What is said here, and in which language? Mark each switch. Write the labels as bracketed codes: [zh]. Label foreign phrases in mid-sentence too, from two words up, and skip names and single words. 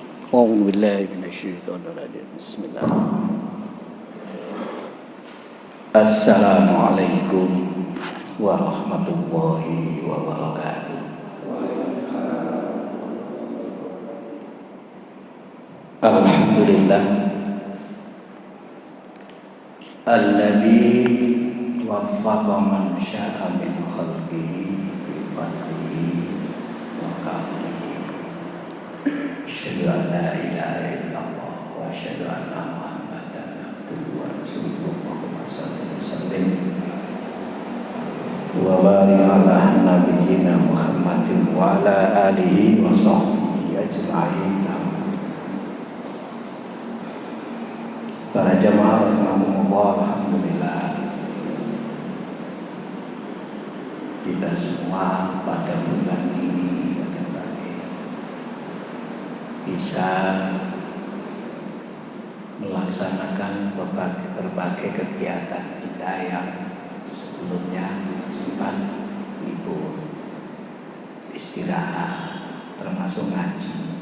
[ar] أعوذ بالله من الشيطان الرجيم بسم الله. السلام عليكم ورحمة الله وبركاته. الحمد لله الذي وفق من شاء من خلقه بفضله وكرمه. أشهد أن لا إله إلا الله وأشهد أن محمدا عبده ورسوله. اللهم صل وسلم وبارك على نبينا محمد وعلى آله وصحبه أجمعين. [id] Para jamaah rahimakumullah, alhamdulillah kita semua pada bulan ini bisa melaksanakan berbagai kegiatan kita yang sebelumnya sempat libur, istirahat, termasuk ngaji.